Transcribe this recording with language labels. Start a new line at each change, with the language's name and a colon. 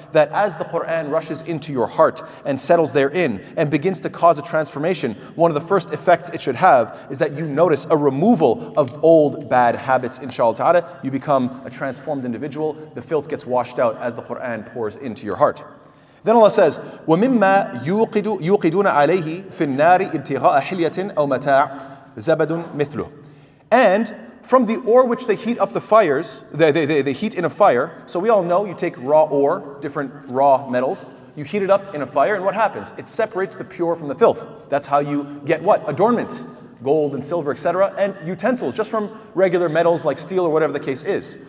English: That as the Quran rushes into your heart and settles therein and begins to cause a transformation, one of the first effects it should have is that you notice a removal of old bad habits, inshallah ta'ala. You become a transformed individual. The filth gets washed out as the Quran pours into your heart. Then Allah says,
Arabic: وَمِمَّا يُوقِدُونَ عَلَيْهِ فِي النَّارِ ابْتِغَاءَ حِلْيَةٍ أَوْ مَتَاعٍ زَبَدٌ مِثْلُهُ.
English: And from the ore which they heat up the fires, they heat in a fire. So we all know you take raw ore, different raw metals, you heat it up in a fire, and what happens? It separates the pure from the filth. That's how you get what? Adornments. Gold and silver, etc., and utensils, just from regular metals like steel or whatever the case is.